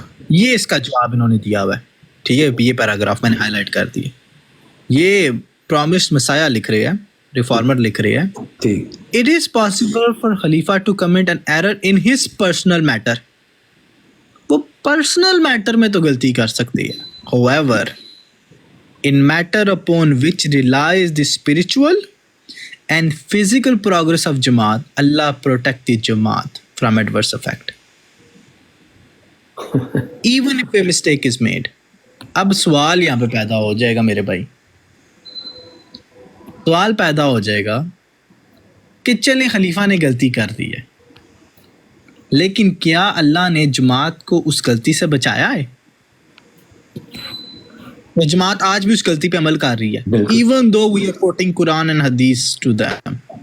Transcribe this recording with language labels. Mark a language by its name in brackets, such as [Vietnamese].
[Urdu] یہ اس کا جواب انہوں نے دیا ہوا ہے, ٹھیک ہے, یہ پیراگراف میں نے ہائی لائٹ کر دی. یہ پرومسڈ مسایہ لکھ رہے ہیں, ریفارمر لکھ رہے ہیں. ٹھیک. [English] It is possible for Khalifa to commit an error in his personal matter. [Urdu] وہ پرسنل میٹر میں تو غلطی کر سکتی ہے. [English] However, in matter upon which relies the spiritual and physical progress of Jamaat, Allah protect the Jamaat from adverse effect. Even if a mistake is made. [Urdu] اب سوال یہاں پہ پیدا ہو جائے گا میرے بھائی, سوال پیدا ہو جائے گا کہ چلیں خلیفہ نے غلطی کر دی ہے, لیکن کیا اللہ نے جماعت کو اس غلطی سے بچایا ہے؟ جماعت آج بھی اس غلطی پہ عمل کر رہی ہے, [English] even though we are quoting Quran and Hadith to them.